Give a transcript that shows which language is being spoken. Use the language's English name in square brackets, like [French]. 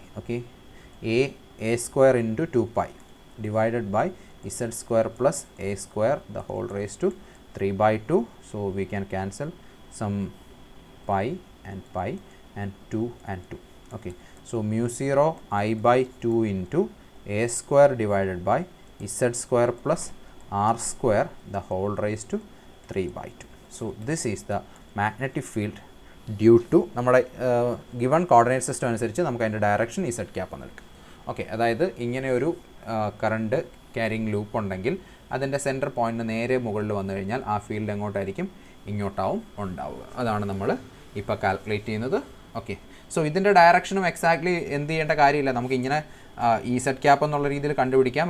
[English] Okay, a square into 2π divided by z square plus a square the whole raise to 3/2. So we can cancel some pi and 2 and 2. Okay, so mu 0 I by 2 into a square divided by z square plus r square the whole raised to 3/2. So this is the magnetic field due to നമ്മുടെ given coordinate system [Malayalam] അനുസരിച്ച് നമുക്ക് അതിൻ്റെ direction z cap എന്ന് എടുക്കാം. Okay, അതായത് ഇങ്ങനെ ഒരു current carrying loop ഉണ്ടെങ്കിൽ അതിൻ്റെ സെൻറ്റർ പോയിൻറ്റിന് നേരെ മുകളിൽ വന്നു കഴിഞ്ഞാൽ ആ ഫീൽഡ് എങ്ങോട്ടായിരിക്കും, ഇങ്ങോട്ടാവും ഉണ്ടാവുക. അതാണ് നമ്മൾ ഇപ്പോൾ കാൽക്കുലേറ്റ് ചെയ്യുന്നത്. ഓക്കെ, സോ ഇതിൻ്റെ ഡയറക്ഷനും എക്സാക്ട്ലി എന്ത് ചെയ്യേണ്ട കാര്യമില്ല, നമുക്ക് ഇങ്ങനെ ഈ സെറ്റ് ക്യാപ്പ് എന്നുള്ള രീതിയിൽ കണ്ടുപിടിക്കാം.